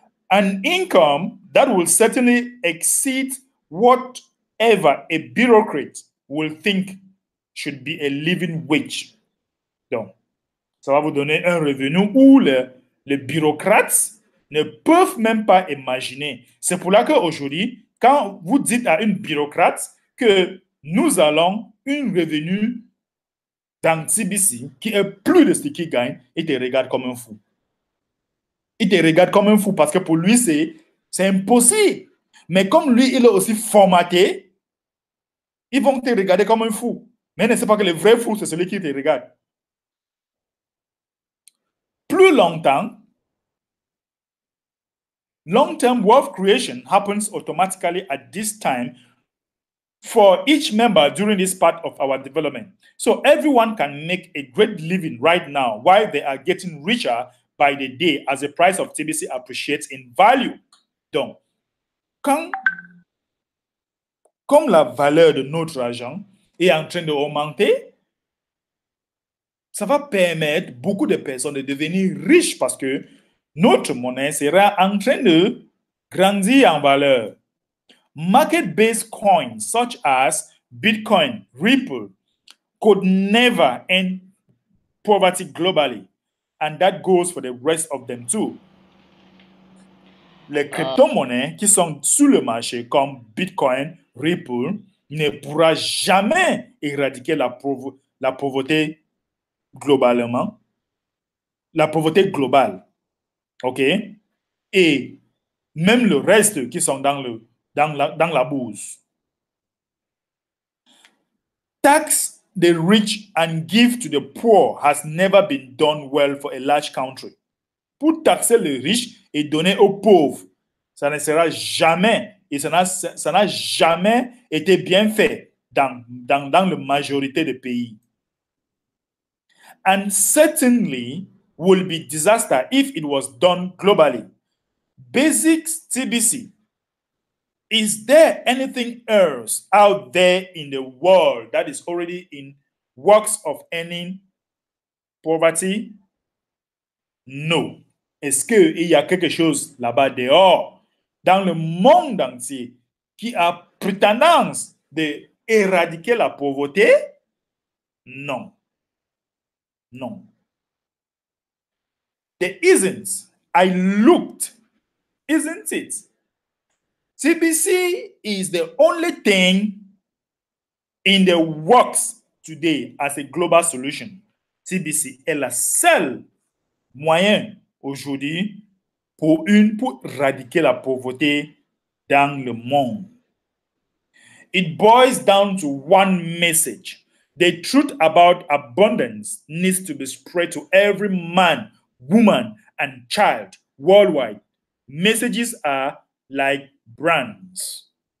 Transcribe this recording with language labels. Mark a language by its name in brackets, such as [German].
[English] An income that will certainly exceed whatever a bureaucrat will think should be a living wage. [French] Donc, ça va vous donner un revenu où les bureaucrates ne peuvent même pas imaginer. C'est pour là qu'aujourd'hui, quand vous dites à une bureaucrate que nous allons un revenu dans TBC qui est plus de ce qu'il gagne, il te regarde comme un fou. Il te regarde comme un fou parce que pour lui, c'est impossible. Mais comme lui, il est aussi formaté, ils vont te regarder comme un fou. Mais ne sais pas que le vrai fou, c'est celui qui te regarde. Plus longtemps, [English] long-term wealth creation happens automatically at this time for each member during this part of our development. So everyone can make a great living right now while they are getting richer by the day as the price of TBC appreciates in value. [French] Donc, comme la valeur de notre argent est en train d'augmenter, ça va permettre beaucoup de personnes de devenir riches parce que notre monnaie sera en train de grandir en valeur. [English] Market-based coins such as Bitcoin, Ripple, could never end poverty globally. And that goes for the rest of them too. [French] Les crypto-monnaies qui sont sur le marché comme Bitcoin, Ripple, ne pourra jamais éradiquer la pauvreté globalement. La pauvreté globale. OK? Et même le reste qui sont dans la bourse. [English] Tax the rich and give to the poor has never been done well for a large country. [French] Pour taxer les riches et donner aux pauvres, ça ne sera jamais, et ça n'a jamais été bien fait dans la majorité des pays. [English] And certainly will be disaster if it was done globally. Basics TBC. Is there anything else out there in the world that is already in works of ending poverty? No. [French] Est-ce qu'il y a quelque chose là-bas dehors, dans le monde entier, qui a prétendance d'éradiquer la pauvreté? Non. Non. [English] There isn't. I looked. Isn't it? TBC is the only thing in the works today as a global solution. [French] TBC est la seule moyen aujourd'hui pour éradiquer la pauvreté dans le monde. [English] It boils down to one message. The truth about abundance needs to be spread to every man, woman, and child worldwide. Messages are like brands.